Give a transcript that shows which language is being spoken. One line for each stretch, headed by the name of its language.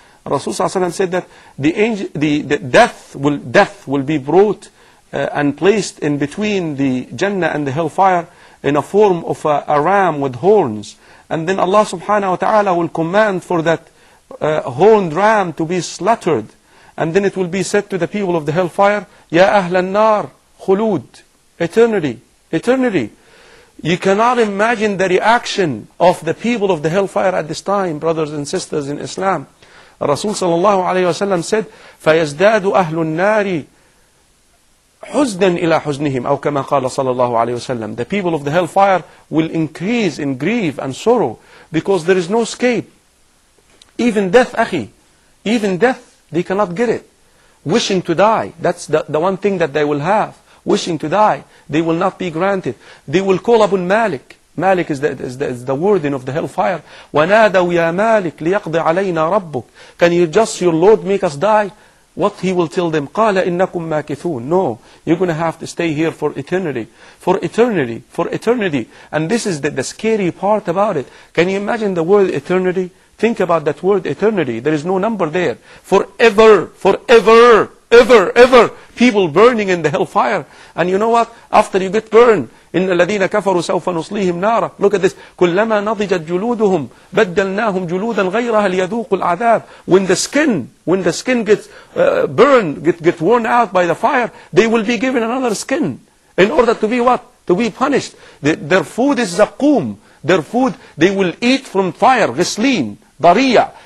English: Rasul sallallahu alayhi wasallam said that the death will be brought and placed in between the Jannah and the hellfire in a form of a ram with horns, and then Allah subhanahu wa ta'ala will command for that horned ram to be slaughtered, and then it will be said to the people of the hellfire,
Arabic: Ya ahlan nar, khulud,
English: eternity, eternity. You cannot imagine the reaction of the people of the hellfire at this time, brothers and sisters in Islam. Rasul sallallahu alayhi wa sallam said,
Arabic: فَيَزْدَادُ أَهْلُ النَّارِ حُزْنًا إِلَى حُزْنِهِمْ أو كما قال صلى الله عليه وسلم.
English: The people of the hellfire will increase in grief and sorrow, because there is no escape. Even death, akhi, even death, they cannot get it. Wishing to die, that's the one thing that they will have. Wishing to die, they will not be granted. They will call Abu Malik. Malik is the wording of the hellfire.
Arabic: وَنَادَوْا يَا مَالِكْ لِيَقْضِ عَلَيْنَا رَبُّكْ.
English: Can you just, your Lord, make us die? What he will tell them?
Arabic: قَالَ إِنَّكُمْ مَاكِثُونَ.
English: No, you're going to have to stay here for eternity. For eternity. For eternity. And this is the scary part about it. Can you imagine the word eternity? Think about that word eternity. There is no number there. Forever, forever, ever, ever. People burning in the hellfire. And you know what? After you get burned,
Arabic: إِنَّ الَّذِينَ كَفَرُوا سَوْفَ نُصْلِيهِمْ نَارًا.
English: Look at this.
Arabic: كُلَّمَا نَضِجَتْ جُلُودُهُمْ بَدَّلْنَاهُمْ جُلُودًا غَيْرَهَا لِيَذُوقُوا الْعَذَابِ.
English: When the skin gets burned, get worn out by the fire, they will be given another skin. In order to be what? To be punished. Their food is zaqum. Their food, they will eat from fire, ghislin, dariya.